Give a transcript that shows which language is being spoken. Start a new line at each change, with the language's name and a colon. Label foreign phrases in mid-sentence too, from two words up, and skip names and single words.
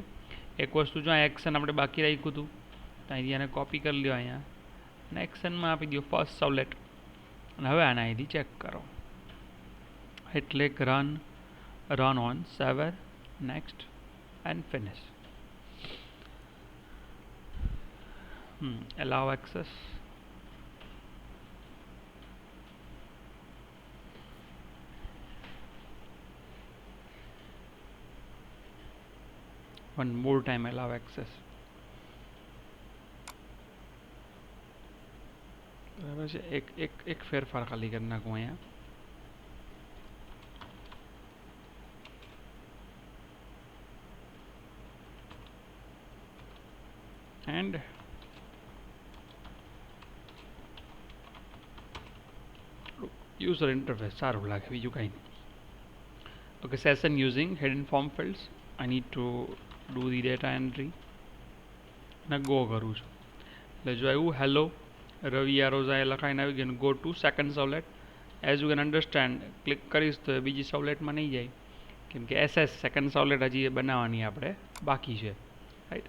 Gujarati: એક વસ્તુ જો આ એક્શન આપણે બાકી રાખ્યું હતું તો અહીંથી આને કોપી કરી લ્યો અહીંયા અને એક્શનમાં આપી દો
English: first servlet.
Gujarati: અને હવે આને અહીંથી ચેક કરો.
English: એટલે run on server next and finish. allow access. One more time, allow access.
Gujarati: બરાબર છે. એક ફેરફાર ખાલી કરી નાખું અહીંયા.
English: And user interface
Gujarati: સારું લાગે, બીજું કંઈ નહીં.
English: Okay, session using hidden form fields. I need to do the data entry.
Gujarati: અને ગો કરું છું એટલે જો આવ્યું હેલો રવિ આરોઝા એ લખાઈને આવી ગયું.
English: go to second servlet. as you can understand
Gujarati: ક્લિક કરીશ તો બીજી સવલેટમાં નહીં જાય, કેમ કે એસએસ
English: second servlet
Gujarati: હજી એ બનાવવાની આપણે બાકી છે, રાઈટ.